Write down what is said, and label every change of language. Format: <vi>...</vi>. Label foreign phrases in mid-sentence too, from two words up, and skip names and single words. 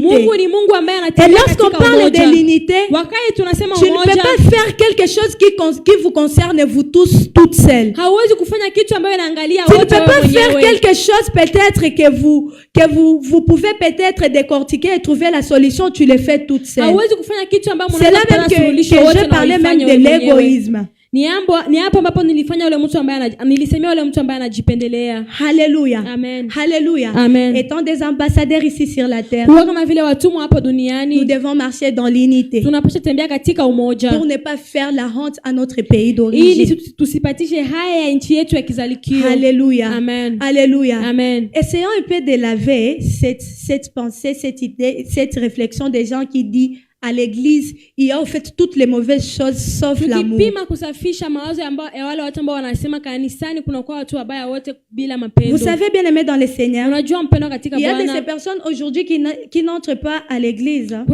<fr>Et lorsqu'on parle de l'unité, tu ne peux pas faire quelque chose qui vous concerne, vous tous, toutes seules. Tu ne peux pas faire quelque chose peut-être que vous pouvez peut-être décortiquer et trouver la solution, tu le fais toute seule. C'est là même que je parlais même de l'égoïsme.</fr> <sw>Ni hapo ambapo nilisemea yule mtu ambaye anajipendelea.</sw> <fr>Hallelujah. Amen. Hallelujah. Amen. Étant des ambassadeurs ici sur la terre,</fr> <sw>kama vile watumwa hapo duniani,</sw> <fr>nous devons marcher dans l'unité.</fr> <sw>Tunapaswa tembea katika umoja.</sw> <fr>Pour ne pas faire la honte à notre pays d'origine.</fr> <sw>Ili tusipatishe haya ya nchi yetu ya kizalikio.</sw> <fr>Hallelujah. Amen. Hallelujah. Amen. Essayons un peu de laver cette pensée, cette idée, cette réflexion des gens qui disent à l'église, il y a en fait toutes les mauvaises choses sauf l'amour. Vous savez bien aimé dans le Seigneur, il y a de ces personnes aujourd'hui qui n'entrent pas à l'église.</fr>